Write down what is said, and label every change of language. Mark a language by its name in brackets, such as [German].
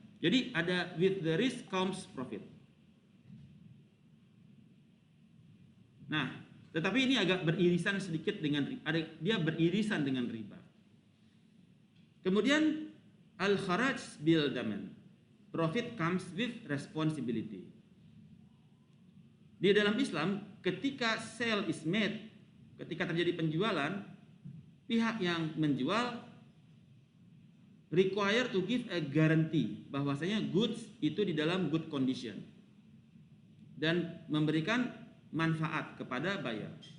[Indonesian] Jadi ada [English] with the risk comes profit. [Indonesian] Nah, tetapi ini agak beririsan sedikit dengan dia beririsan dengan riba. Kemudian [Arabic] al-kharaj bil daman. [English] Profit comes with responsibility. [Indonesian] Di dalam Islam, ketika [English] sale is made, [Indonesian] ketika terjadi penjualan, pihak yang menjual [English] require to give a guarantee [Indonesian] bahwasanya goods itu di dalam [English] good condition [Indonesian] dan memberikan manfaat kepada buyer.